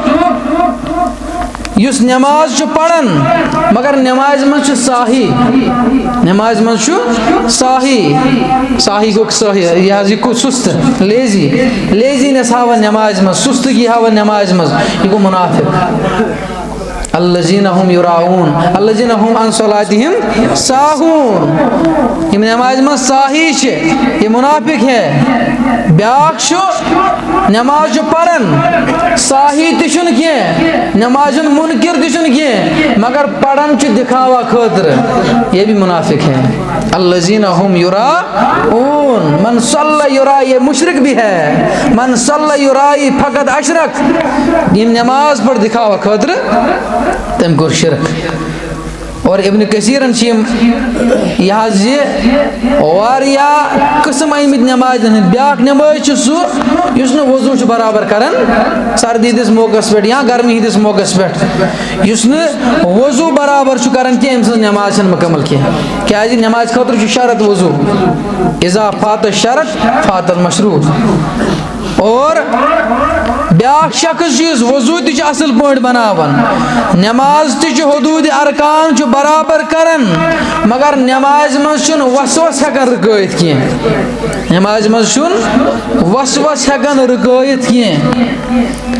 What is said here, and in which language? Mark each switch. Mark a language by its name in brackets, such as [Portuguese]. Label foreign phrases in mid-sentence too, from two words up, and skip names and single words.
[Kashmiri] یُس نماز چھُ پران مگر نمازِ منٛز چھُ ساہی نمازِ منٛز چھُ ساہی گوٚو سٲہی یہِ حظ یہِ سُستہٕ لیزیٖنٮ۪س ہاوان نمازِ منٛز سُستگی ہاوان نمازِ منٛز یہِ گوٚو مُنافِق [Arabic] الذین هم یراؤون الذین هم عن صلاتہم ساہون [Kashmiri] یِم نمازِ منٛز ساہی چھِ یہِ مُنافِق ہے بیٛاکھ چھُ نماز چھُ پران ساہی تہِ چھُنہٕ کینٛہہ نمازِ ہُنٛد مُنکِر تہِ چھُنہٕ کینٛہہ مگر پران چھُ دکھاوا خٲطرٕ [Urdu] یہ بھی منافق ہے [Arabic] الذین هم یراؤون من صلی یرائی [Urdu] یہ مشرک بھی [Kashmiri] ہے [Arabic] من صلی یرائی فقط اشرک [Kashmiri] یِم نماز پڑھ دکھاوا خٲطرٕ تٔمۍ کوٚر شرک اور ابن کثیرن چھِ یِم یہِ حظ یہِ واریاہ قٕسم آمٕتۍ نمازن ہٕنٛدۍ بیٛاکھ نماز چھُ سُہ یُس نہٕ وضوٗ چھُ برابر کران سردی ہٕنٛدِس موقعس پٮ۪ٹھ یا گرمی ہٕنٛدِس موقعس پٮ۪ٹھ یُس نہٕ وضوٗ برابر چھُ کران کینٛہہ أمۍ سٕنٛز نماز چھنہٕ مُکمل کینٛہہ کیٛازِ نمازِ خٲطرٕ چھُ شرط وضوٗ [Arabic] اذا فات الشرط فات المشروط [Kashmiri] اور بیٛاکھ شخص چھُ یُس وضوٗ تہِ چھُ اصل پٲٹھۍ بناوان نماز تہِ چھُ حدوٗدِ ارکان چھُ برابر کران مگر نمازِ منٛز چھُنہٕ وسوس ہٮ۪کان رُکٲیِتھ کینٛہہ نمازِ منٛز چھُنہٕ وسوس ہٮ۪کان رُکٲیِتھ کینٛہہ